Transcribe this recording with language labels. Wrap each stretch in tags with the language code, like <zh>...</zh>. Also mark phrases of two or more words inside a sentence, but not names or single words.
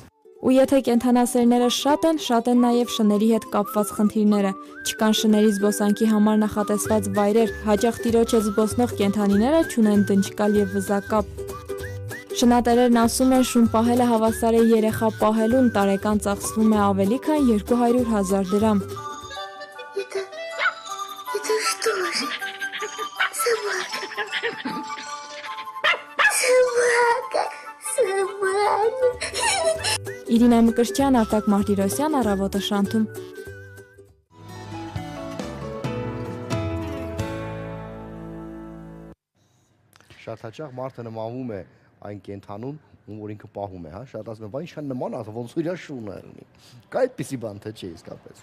<hy>Ու եթե կենդանասերները շատ են նաև շների հետ կապված խնդիրները։ Չկան շների զբոսանքի համար նախատեսված վայրեր, հաճախ տիրոջ հետ զբոսնող կենդանիները չունեն դնչկալ եւ վզակապ։ Շնատերերն ասում են, շուն պահելը հավասար է երեխա պահելուն, տարեկան ծախսվում է ավելի քան 200,000 դրամ։</hy> <ru>Это что же? Собака.</ru> <hy>Իրինա Մկրտչյան, Արտակ Մարտիրոսյան, Առավոտը շանթում։ Շատ հաճախ մարդը նմանվում է այն կենդանուն, ում որ ինքը պահում է, հա, շատ ասում են, բա ինչքան նման է, ոնց որ իր շունը ունի։ Կա այդպիսի բան թե չէ իսկապես։</hy>